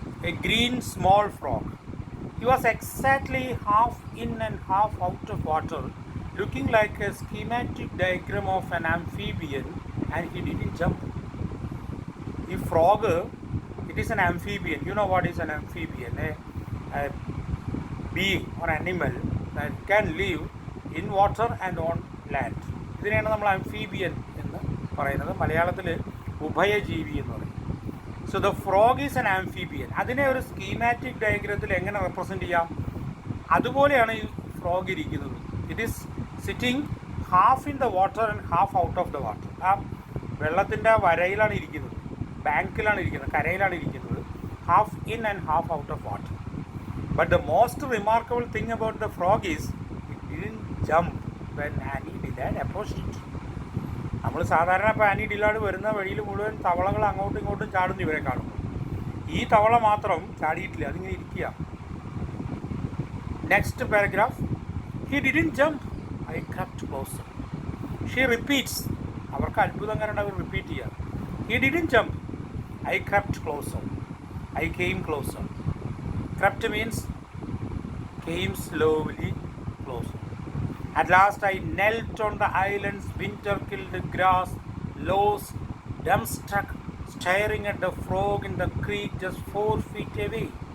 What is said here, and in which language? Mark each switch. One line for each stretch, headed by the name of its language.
English: A green small frog. He was exactly half in and half out of water, looking like a schematic diagram of an amphibian, and he didn't jump. The frog, it is an amphibian. You know what is an amphibian? A being or animal that can live in water and on land.
Malayalam: ഇതിനെയാണ് നമ്മൾ amphibian എന്ന് പറയുന്നത്. മലയാളത്തിൽ ഉഭയജീവി എന്ന് പറയും.
English: So the frog is an amphibian.
Malayalam: അതിനെ ഒരു schematic ഡയഗ്രത്തിൽ എങ്ങനെ റെപ്രസെൻറ്റ് ചെയ്യാം? അതുപോലെയാണ് ഈ ഫ്രോഗ് ഇരിക്കുന്നത്.
English: It is sitting half in the water and half out of the water.
Malayalam: ആ വെള്ളത്തിൻ്റെ വരയിലാണ് ഇരിക്കുന്നത്, ബാങ്കിലാണ് ഇരിക്കുന്നത്, കരയിലാണ് ഇരിക്കുന്നത്.
English: Half in and half out of water. But the most remarkable thing about the frog is it didn't jump when Annie Dillard approached it.
Malayalam: നമ്മൾ സാധാരണ ഇപ്പോൾ Annie ഡിലാഡ് വരുന്ന വഴിയിൽ മുഴുവൻ തവളകൾ അങ്ങോട്ടും ഇങ്ങോട്ടും ചാടുന്നു ഇവരെ കാണുമ്പോൾ. ഈ തവള മാത്രം ചാടിയിട്ടില്ല, അതിങ്ങനെ ഇരിക്കുക.
English: Next paragraph. He didn't jump, I crept closer. She repeats.
Malayalam: അവർക്ക് അത്ഭുതം കാരണം അവർ റിപ്പീറ്റ് ചെയ്യുക.
English: He didn't jump, I crept closer, I came closer. Crept means came slowly closer. At last I knelt on the island's winter-killed grass, lost, dumbstruck, staring at the frog in the creek just 4 feet away.